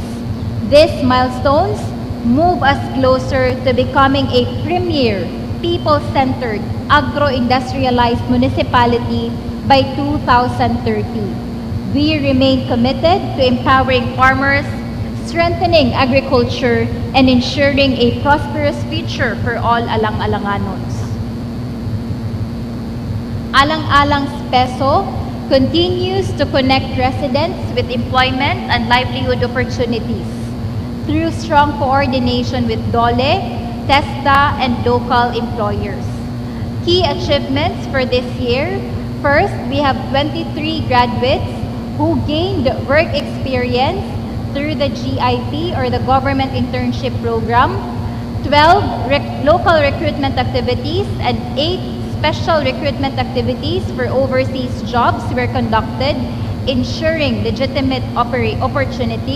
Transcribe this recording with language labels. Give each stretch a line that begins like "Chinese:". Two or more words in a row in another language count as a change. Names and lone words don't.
English: These milestones move us closer to becoming a premier, people-centered, agro-industrialized municipality by 2030. We remain committed to empowering farmers, strengthening agriculture, and ensuring a prosperous future for all Alang-Alanganons. Alang-Alang's peso continues to connect residents with employment and livelihood opportunities through strong coordination with DOLE, TESDA, and local employers. Key achievements for this year: first, we have 23 graduates who gained work experience through the GIP or the Government Internship Program, 12 local recruitment activities, and 8 special recruitment activities for overseas jobs were conducted, ensuring legitimate opportunities.